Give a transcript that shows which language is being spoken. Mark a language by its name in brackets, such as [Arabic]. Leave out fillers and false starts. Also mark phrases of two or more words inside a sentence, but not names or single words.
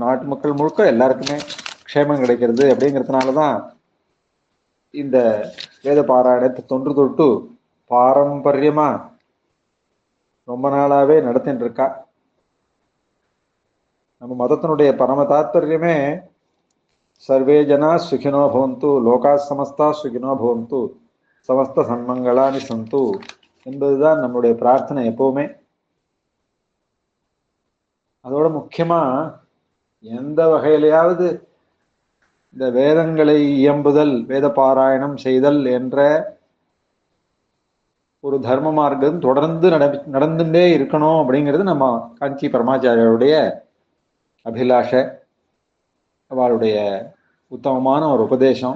[Tamil] நாட்டு மக்கள் முழுக்க எல்லாருக்குமே க்ஷேமம் கிடைக்கிறது. அப்படிங்கிறதுனாலதான் இந்த வேத பாராயணத்தை தொன்று தொட்டு பாரம்பரியமா ரொம்ப நாளாவே நடத்தின்னு இருக்கா. நம்ம மதத்தினுடைய பரம தாத்பரியமே [Sanskrit] सर्वे जनाः सुखिनो भवन्तु लोकाः समस्ताः सुखिनो भवन्तु, समस्त सन्मङ्गलानि सन्तु [Tamil] என்பதுதான் நம்முடைய பிரார்த்தனை எப்பவுமே. அதோட முக்கியமா எந்த வகையிலையாவது இந்த வேதங்களை இயம்புதல், வேத பாராயணம் செய்தல் என்ற ஒரு தர்ம மார்க்கம் தொடர்ந்து நடந்துட்டே இருக்கணும் அப்படிங்கிறது நம்ம காஞ்சி பரமாச்சாரியருடைய அபிலாஷ, அவளுடைய உத்தமமான ஒரு உபதேசம்.